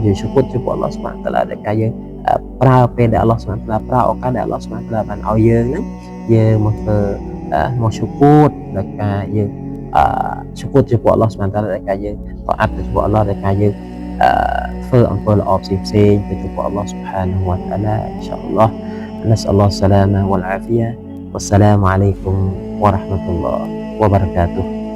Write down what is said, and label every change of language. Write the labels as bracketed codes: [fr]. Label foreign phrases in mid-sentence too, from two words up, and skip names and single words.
[km] ជឿគុតចំពោះ [ar] الله سبحانه تعالى [km] ដែលការយើងប្រើពេលដែល [ar] الله سبحانه تعالى [km] ប្រើឱកាសដែល [ar] الله سبحانه تعالى [km] បានឲ្យយើងហ្នឹងយើងមកធ្វើមកជឿគុតដល់ការយើងជឿគុតចំពោះ [ar] الله سبحانه تعالى [km] ដែលការយើងតអាប់ទៅចំពោះអល់ឡោះដែលការយើងធ្វើអំពើល្អផ្សេងទៅចំពោះ [ar] الله سبحانه وتعالى إن شاء الله نسأل الله السلامة والعافية والسلام عليكم ورحمة الله وبركاته